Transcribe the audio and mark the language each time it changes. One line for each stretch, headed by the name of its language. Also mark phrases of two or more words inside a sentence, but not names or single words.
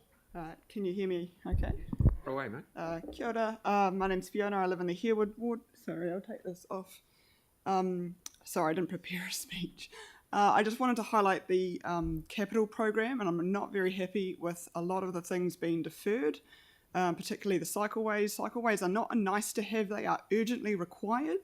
English: Can you hear me okay? Away, mate.
Māori: Kia ora.
English: My name's Fiona. I live in the Harewood ward. Sorry, I'll take this off. Sorry, I didn't prepare a speech. I just wanted to highlight the capital program, and I'm not very happy with a lot of the things being deferred, particularly the cycleways. Cycleways are not a nice to have, they are urgently required.